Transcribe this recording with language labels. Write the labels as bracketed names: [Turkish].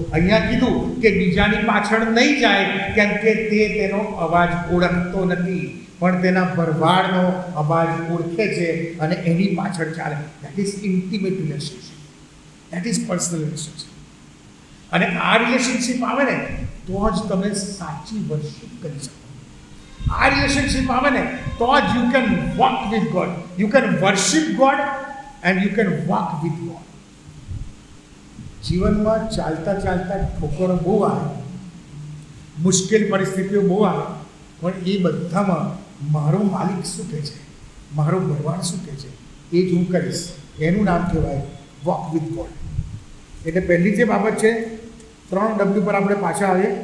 [Gujarati] અહીંયા કીધું કે બીજાની પાછળ નહીં જાય કેમ કે તે તેનો અવાજ ઓળખતો નથી, પણ તેના ભરવાડનો અવાજ ઓળખે છે અને એની પાછળ ચાલે. [English] That is intimate relationship. That is personal relationship. [Gujarati] અને આ રિલેશનશિપ આવે ને તો જ તમે સાચી વર્શિપ કરી શકો. આ રિલેશનશિપ આવે ને તો જ [English] You can walk with God. You can worship God and you can walk with God. [Gujarati] જીવનમાં ચાલતા ચાલતા ઠોકરો બહુ આવે, મુશ્કેલ પરિસ્થિતિઓ બહુ આવે, પણ એ બધામાં મારો માલિક શું કહે છે, મારો ભગવાન શું કહે છે, એ જ હું કરીશ. એનું નામ કહેવાય [English] Walk with God. [Gujarati] એટલે પહેલી જે બાબત છે, 3W પર આપણે પાછા આવીએ.